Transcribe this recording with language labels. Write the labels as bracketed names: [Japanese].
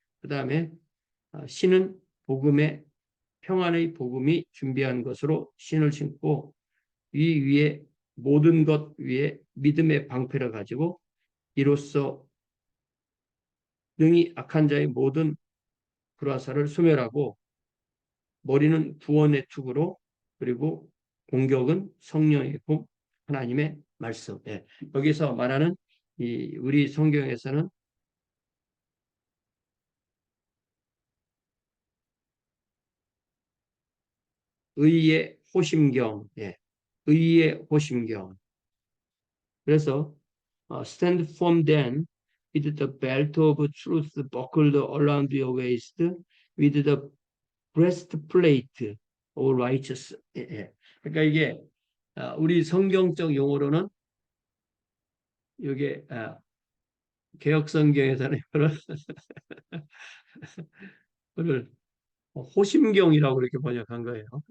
[Korean] 그 다음에 신은 복음의 평안의 복음이 준비한 것으로 신을 신고 이 위에 모든 것 위에 믿음의 방패를 가지고 이로써 능히 악한 자의 모든 불화살을 소멸하고 머리는 구원의 투구로 그리고 공격은 성령의 복 하나님의 말씀. 예. 여기서 말하는 우리 성경에서는 의의 호심경, 예. 의의 호심경. 그래서 [English] stand firm then with the belt of truth buckled around your waist with the breastplate of righteousness. [Korean] 예. 예. 그러니까 이게 우리 성경적 용어로는 이게 개혁 성경에서는 이거를 호심경이라고 이렇게 번역한 거예요.